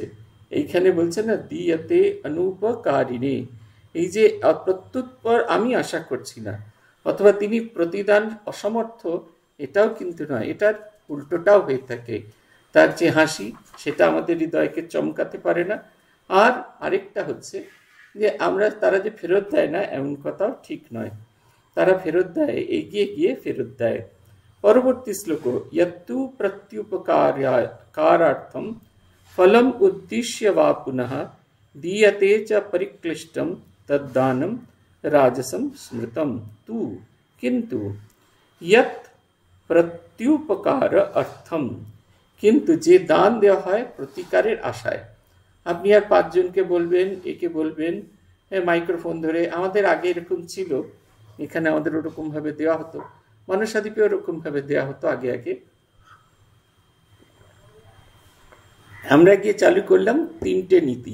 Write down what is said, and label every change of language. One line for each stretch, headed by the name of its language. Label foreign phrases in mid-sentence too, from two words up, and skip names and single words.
Bangla: এইখানে বলছে না,
Sanskrit: দিয়াতে অনুপকারিণে,
Bangla: এই যে প্রত্যুত্তর আমি আশা করছি না, অথবা তিনি প্রতিদান অসমর্থ, এটাও কিন্তু নয়, এটার উল্টোটাও হয়ে থাকে। তার যে হাসি, সেটা আমাদের হৃদয়কে চমকাতে পারে না। আর আরেকটা হচ্ছে যে তারা যে ফেরত দেয় না এমন কথাও ঠিক নয়, তারা ফেরত দেয়, এগিয়ে গিয়ে ফেরত দেয়। পরবর্তী শ্লোক,
Sanskrit: यत्तु प्रत्युपकारार्थम फलम उद्दिश्य वा पुनः दीयते च परिक्लिष्टम तद्दानम राजसम स्मृतम तु किंतु यत् प्रत्युपकार अर्थम,
Bangla: কিন্তু যে দান দেওয়া হয় প্রতিকারের আশায়। আপনি আর 5 জনকে বলবেন, একে বলবেন মাইক্রোফোন ধরে, আমাদের আগে এরকম ছিল, এখানে আমাদের ওরকম ভাবে দেওয়া হতো, মনসাদ্বীপে ওরকম ভাবে দেওয়া হতো আগে আগে। আমরা গিয়ে চালু করলাম 3টে নীতি।